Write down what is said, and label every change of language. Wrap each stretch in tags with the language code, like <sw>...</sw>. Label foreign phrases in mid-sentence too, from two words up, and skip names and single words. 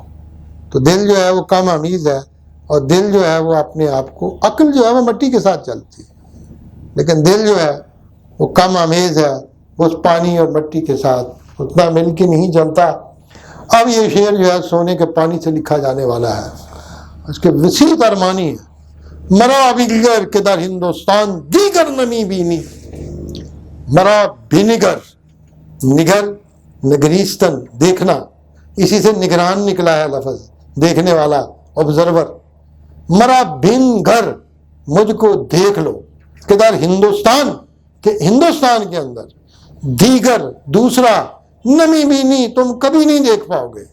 <ur>تو دل جو ہے وہ کم آمیز ہے، اور دل جو ہے وہ اپنے آپ کو، عقل جو ہے وہ مٹی کے ساتھ چلتی ہے، لیکن دل جو ہے وہ کم آمیز ہے، اس پانی اور مٹی کے ساتھ اتنا مل کے نہیں چلتا. اب یہ شعر جو ہے سونے کے پانی سے لکھا جانے والا ہے، اس کے وسیع تر معنی ہے.</ur> <fa>مرا بینگر کے در ہندوستان دیگر نمی بینی. مرا بینگر، نگر نگریستن</fa> <ur>دیکھنا، اسی سے نگران نکلا ہے لفظ، دیکھنے والا، آبزرور.</ur> <fa>مرا بین گھر،</fa> <ur>مجھ کو دیکھ لو،</ur> <fa>کے در ہندوستان،</fa> <ur>کہ ہندوستان کے اندر، دیگر دوسرا،</ur> <fa>نمی بینی</fa> <ur>تم کبھی نہیں دیکھ پاؤ گے.</ur>